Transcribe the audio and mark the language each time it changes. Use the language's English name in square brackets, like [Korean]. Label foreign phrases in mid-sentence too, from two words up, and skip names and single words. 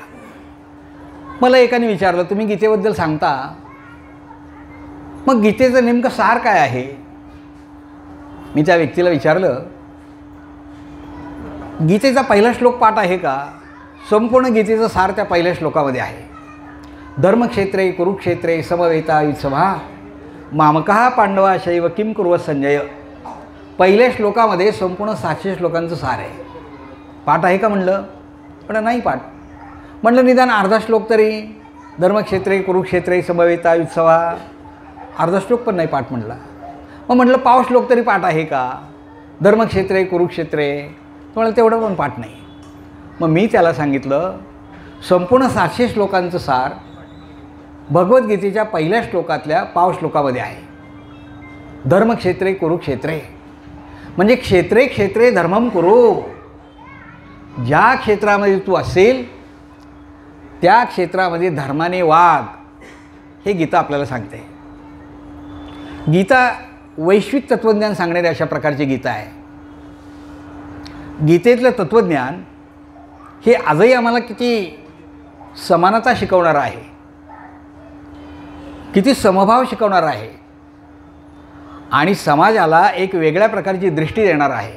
[Marathi] मला एकाने विचारलं, तुम्ही गीतेबद्दल सांगता, मग गीतेचं नेमकं सार काय आहे? मी त्या व्यक्तीला विचारलं, गीतेचा पहिला श्लोक पाठ आहे का? संपूर्ण गीतेचं सार त्या पहिल्या श्लोकामध्ये आहे. [Sanskrit] धर्मक्षेत्रे कुरुक्षेत्रे समवेता युत्सभा मामकः पांडवा शैव किं कुर्वत संजय. [Marathi] पहिल्या श्लोकामध्ये संपूर्ण 700 श्लोकांचं सार आहे. पाठ आहे का म्हणलं? पण नाही पाठ. म्हणलं निदान अर्धा श्लोक तरी, [Sanskrit] धर्मक्षेत्रे कुरुक्षेत्रे समवेता युत्सभा, [Marathi] अर्धा श्लोक पण नाही पाठ म्हणला. मग म्हटलं पाव श्लोक तरी पाठ आहे का? [Sanskrit] धर्मक्षेत्रे कुरुक्षेत्रे, [Marathi] तुम्हाला तेवढं पण पाठ नाही. मग मी त्याला सांगितलं, संपूर्ण 700 श्लोकांचं सार भगवद्गीतेच्या पहिल्या श्लोकातल्या पाव श्लोकामध्ये आहे. [Sanskrit] धर्मक्षेत्रे कुरुक्षेत्रे [Marathi] म्हणजे [Sanskrit] क्षेत्रे क्षेत्रे धर्मम कुरु. [Marathi] ज्या क्षेत्रामध्ये तू असेल त्या क्षेत्रामध्ये धर्माने वाग, हे गीता आपल्याला सांगते. गीता वैश्विक तत्त्वज्ञान सांगणारी अशा प्रकारची गीता आहे. गीतेतलं तत्त्वज्ञान हे आजही आम्हाला किती समानता शिकवणारं आहे, किती समभाव शिकवणारं आहे आणि समाजाला एक वेगळ्या प्रकारची दृष्टी देणार आहे.